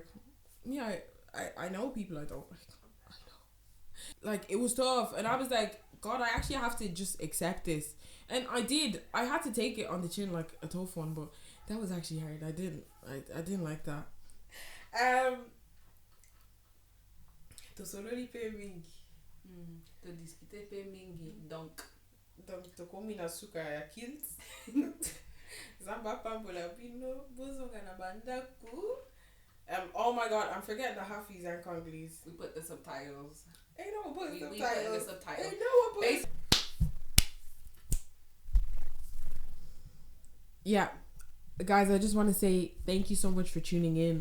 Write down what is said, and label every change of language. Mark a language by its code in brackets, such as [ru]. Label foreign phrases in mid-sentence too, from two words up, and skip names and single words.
[en] Yeah, I know people I don't like. Like, it was tough, and I was like, God, I actually have to just accept this. And I did. I had to take it on the chin, like a tough one, but that was actually hard. I didn't like that. [ln] To solori pe mingi. To discuter pe mingi. Donc to komi na suka ya kids. Zamba pambola pino. Bozonga na bandaku. [en] Oh my God, I'm forgetting the Hafis and Congolese. We put the subtitles. Ain't no one put We put subtitles. the subtitles. Ain't no one put. Yeah, guys, I just want to say thank you so much for tuning in.